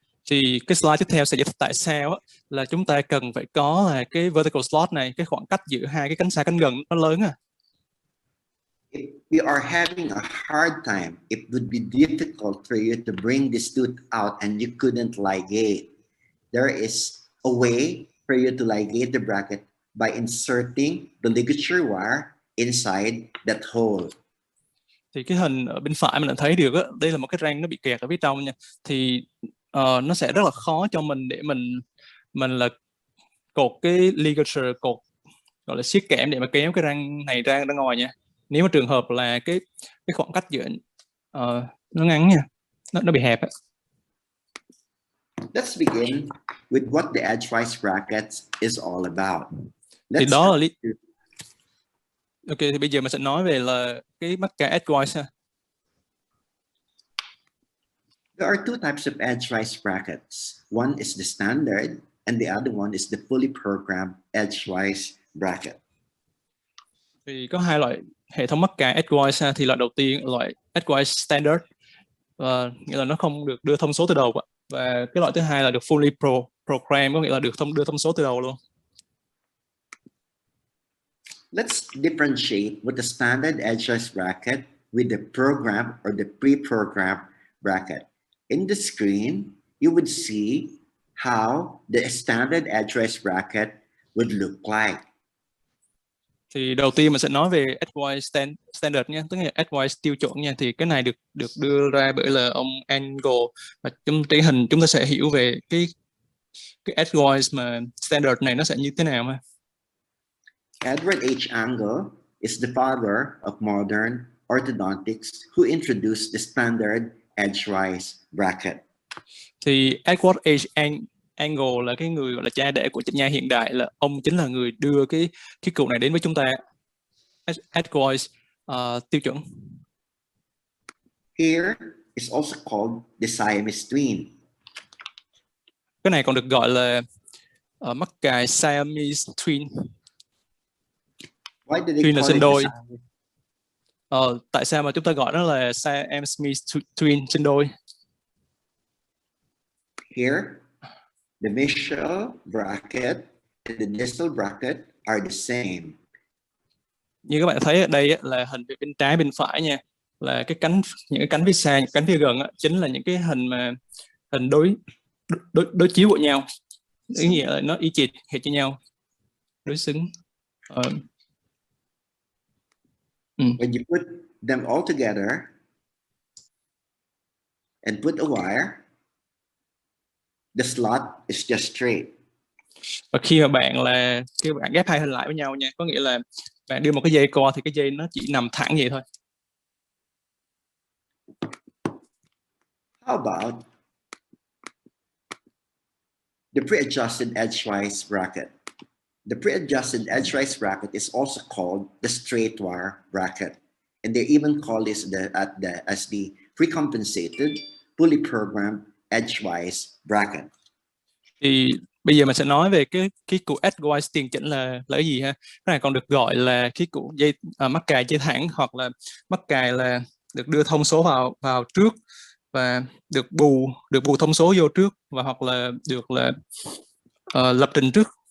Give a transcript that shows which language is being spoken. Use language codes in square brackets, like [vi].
[vi] Thì cái slide tiếp theo sẽ giải thích tại sao là chúng ta cần phải có là cái vertical slot này, cái khoảng cách giữa hai cái cánh xa cánh gần nó lớn à. [en] If we are having a hard time, it would be difficult for you to bring this tooth out and you couldn't ligate. There is a way for you to ligate the bracket by inserting the ligature wire inside that hole. [vi] Thì cái hình ở bên phải mình đã thấy được á, đây là một cái răng nó bị kẹt ở phía trong nha. Thì nó sẽ rất là khó cho mình để mình là cột cái ligature, cột gọi là siết kẽm để mà kéo cái răng này ra ngoài nha. Nếu mà trường hợp là cái khoảng cách giữa nó ngắn nha, nó bị hẹp á. [en] Let's begin with what the edgewise brackets is all about. [vi] Thì đó là ok, thì bây giờ mình sẽ nói về là cái mắc cài edgewise ha. [en] There are two types of edgewise brackets. One is the standard and the other one is the fully programmed edgewise bracket. [vi] Thì có hai loại hệ thống mắc cài edgewise ha. Thì loại đầu tiên loại edgewise standard, nghĩa là nó không được đưa thông số từ đầu, và cái loại thứ hai là được [en] fully programmed, [vi] có nghĩa là được đưa thông số từ đầu luôn. [en] Let's differentiate with the standard edgewise bracket with the program or the pre-programmed bracket. In the screen, you would see how the standard edgewise bracket would look like. [vi] Thì đầu tiên mình sẽ nói về edgewise standard nha, tức là edgewise tiêu chuẩn nha. Thì cái này được đưa ra bởi là ông Angle, và trong cái hình chúng ta sẽ hiểu về cái edgewise mà standard này nó sẽ như thế nào ha. [en] Edward H. Angle is the father of modern orthodontics who introduced the standard edgewise bracket. [vi] Thì Edward H. Angle là cái người gọi là cha đẻ của chỉnh nha hiện đại, là ông chính là người đưa cái cụ này đến với chúng ta, edgewise. tiêu chuẩn. [en] Here is also called the Siamese twin. [vi] Cái này còn được gọi là mắc cài Siamese twin. [en] Why do they [vi] Twin là [en] call [vi] sinh [en] it [vi] đôi. [en] the Siamese? [vi] Tại sao mà chúng ta gọi nó là Siamese twin, sinh đôi? [en] Here, the mesial bracket and the distal bracket are the same. [vi] Như các bạn thấy ở đây là hình bên trái bên phải nha, là cái cánh, những cái cánh phía xa, những cánh phía gần chính là những cái hình mà hình đối chiếu của nhau, ý nghĩa là nó y chệch hệt cho nhau, đối xứng. [en] When you put them all together and put a wire, the slot is just straight. [vi] Và khi mà bạn ghép hai hình lại với nhau nha, có nghĩa là bạn đưa một cái dây co thì cái dây nó chỉ nằm thẳng vậy thôi. [en] How about the pre-adjusted edgewise bracket? The pre-adjusted edgewise bracket is also called the straight wire bracket, and they even call this as the pre-compensated, fully programmed edgewise bracket. [vi] Thì bây giờ mình sẽ nói về cái củ edgewise tiền chỉnh là cái gì ha. Cái này còn được gọi là cái củ dây mắc cài dây thẳng, hoặc là mắc cài là được đưa thông số vào trước và được bù thông số vô trước, và hoặc là được lập trình trước.